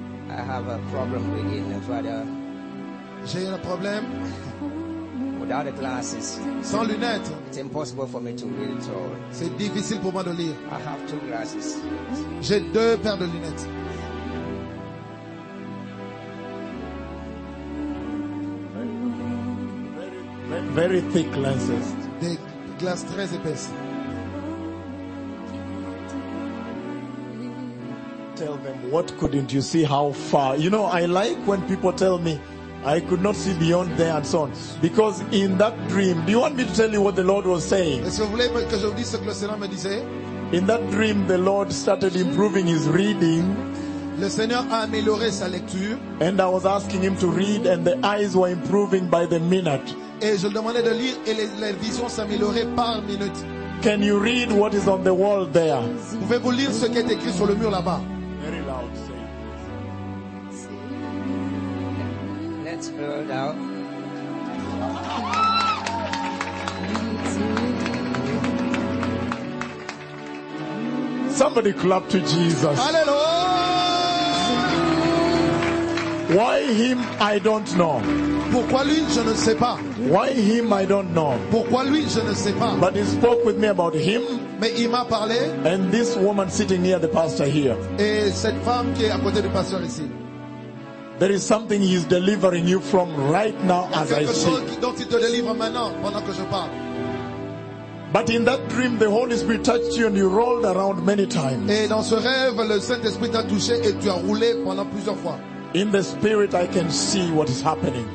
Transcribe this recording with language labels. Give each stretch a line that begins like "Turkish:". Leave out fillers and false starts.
English: I have a problem reading, Father.
French: J'ai un problème.
English: Without the glasses,
French: sans lunettes,
English: it's impossible for me to read at all.
French: C'est difficile pour moi de lire.
English: I have two glasses.
French: J'ai deux paires de lunettes.
English: Very thick glasses.
French: Des glaces très épaisses.
English: Tell them, what couldn't you see, how far? You know, I like when people tell me I could not see beyond there and so on. Because in that dream, do you want me to tell you what the Lord was saying?
French: Est-ce que vous voulez que je vous dise ce que le Seigneur me disait?
English: In that dream, the Lord started improving his reading.
French: Le Seigneur a amélioré sa lecture.
English: And I was asking him to read and the eyes were improving by the minute.
French: Et je le demandais de lire et la vision s'améliorait par minute.
English: Can you read what is on the wall there?
French: Pouvez-vous lire ce qui est écrit sur le mur là-bas?
English: Very loud, say. Let's go down. Somebody clap to Jesus. Hallelujah. Why him? I don't know.
French: Pourquoi lui, je ne sais pas.
English: Why him, I don't know.
French: Pourquoi lui, je ne sais pas.
English: But he spoke with me about him.
French: Mais il m'a parlé.
English: And this woman sitting near the pastor here.
French: Et cette femme qui est à côté du pasteur ici.
English: There is something he is delivering you from right now as I speak.
French: Dont il te délivre maintenant pendant que je parle.
English: But in that dream, the Holy Spirit touched you and you rolled around many times.
French: Et dans ce rêve, le Saint-Esprit t'a touché et tu as roulé pendant plusieurs fois.
English: In the spirit, I can see what is happening.